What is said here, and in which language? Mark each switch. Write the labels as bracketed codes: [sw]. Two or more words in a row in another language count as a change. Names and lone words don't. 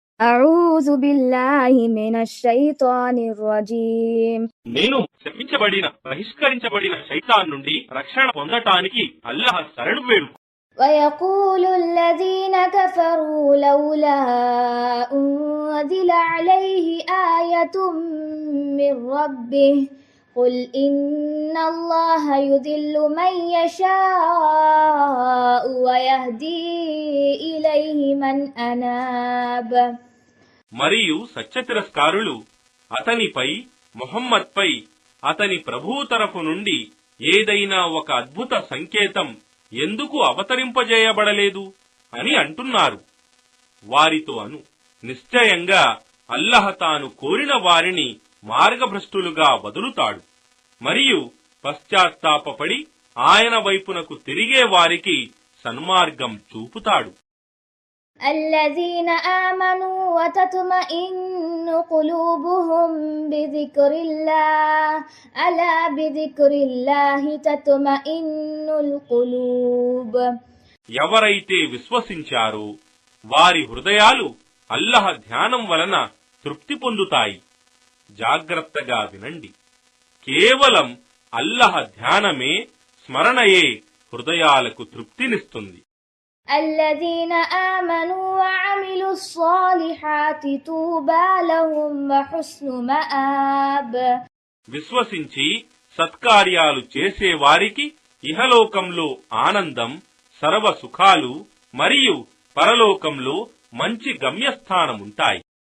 [ar] أعوذ بالله من الشيطان الرجيم [te] నేను శపించబడిన బహిష్కరించబడిన శైతాన్ నుండి రక్షణ పొందటానికి అల్లాహ్ శరణు వేడు. [ar] ويقول الذين كفروا لولا أنزل عليه آية من ربه قل إن الله يضل من يشاء ويهدي إليه من أناب. [te] మరియు సత్యతిరస్కారులు అతనిపై ముహమ్మద్పై అతని ప్రభువు తరఫు నుండి ఏదైనా ఒక అద్భుత సంకేతం ఎందుకు అవతరింపజేయబడలేదు అని అంటున్నారు. వారితో అను, నిశ్చయంగా అల్లహ తాను కోరిన వారిని మార్గభ్రష్టులుగా వదులుతాడు మరియు పశ్చాత్తాపపడి ఆయన వైపునకు తిరిగే వారికి సన్మార్గం చూపుతాడు. [ar] الذين آمنوا وتطمئن قلوبهم بذكر الله ألا بذكر الله تطمئن القلوب. [te] ఎవరైతే విశ్వసించారో వారి హృదయాలు అల్లహ ధ్యానం వలన తృప్తి పొందుతాయి. జాగ్రత్తగా వినండి, కేవలం అల్లహ ధ్యానమే, స్మరణయే హృదయాలకు తృప్తినిస్తుంది. [ar] الذين آمنوا وعملوا الصالحات طوبى لهم وحسن مآب. [te] విశ్వసించి సత్కార్యాలు చేసేవారికి ఇహలోకంలో ఆనందం, సర్వ సుఖాలు మరియు పరలోకంలో మంచి గమ్యస్థానముంటాయి.